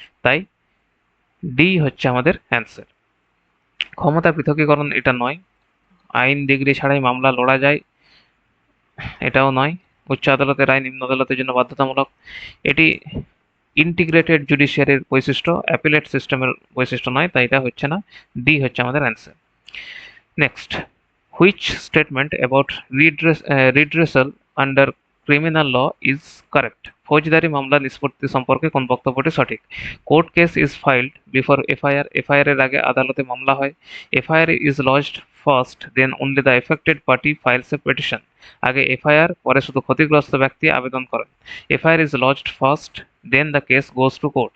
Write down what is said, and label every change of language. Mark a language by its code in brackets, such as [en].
[bn] তাই ডি হচ্ছে আমাদের অ্যান্সার। ক্ষমতা পৃথকীকরণ এটা নয়। আইন ডিগ্রি ছাড়াই মামলা লড়া যায়, এটাও নয়। উচ্চ আদালতের রায় নিম্ন আদালতের জন্য বাধ্যতামূলক, এটি ইন্টিগ্রেটেড জুডিশিয়ারির বৈশিষ্ট্য, অ্যাপিলেট সিস্টেমের বৈশিষ্ট্য নয়, তাই এটা হচ্ছে না। ডি হচ্ছে আমাদের answer. [en] Next, which statement about redressal under criminal law is correct? [bn] ফৌজদারি মামলা নিষ্পত্তি সম্পর্কে কোন বক্তব্যটি সঠিক? [en] court case is filed before FIR, [bn] FIR এর আগে আদালতে মামলা হয়। [en] FIR is lodged first, then only the affected party files a petition. [bn] আগে এফআইআর, পরে শুধু ক্ষতিগ্রস্ত ব্যক্তি আবেদন করেন। [en] FIR is lodged first, then the case goes to court.